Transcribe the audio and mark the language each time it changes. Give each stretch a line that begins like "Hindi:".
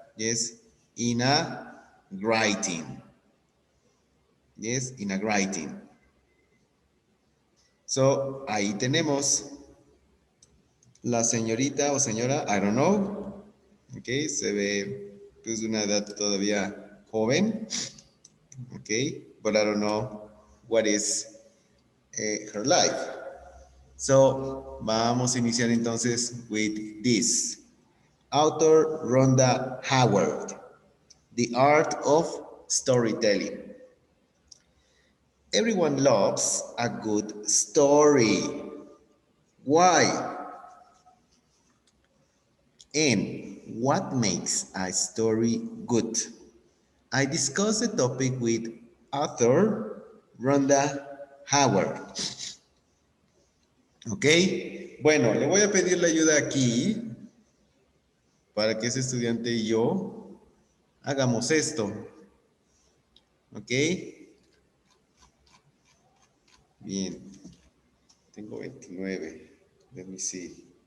English: Yes, in a writing. Yes, in a writing.
Spanish: So, ahí tenemos la señorita o señora, I don't know. Ok, se ve pues de una edad todavía joven.
English: Ok, but I don't know what is her life.
Spanish: So, vamos a iniciar entonces with this.
English: Author Rhonda Howard, The Art of Storytelling. Everyone loves a good story. Why? And what makes a story good? I discussed the topic with author Rhonda Howard. ¿Ok?
Spanish: Bueno, le voy a pedir la ayuda aquí para que ese estudiante y yo hagamos esto. ¿Ok? Bien. Tengo 29. Let me see.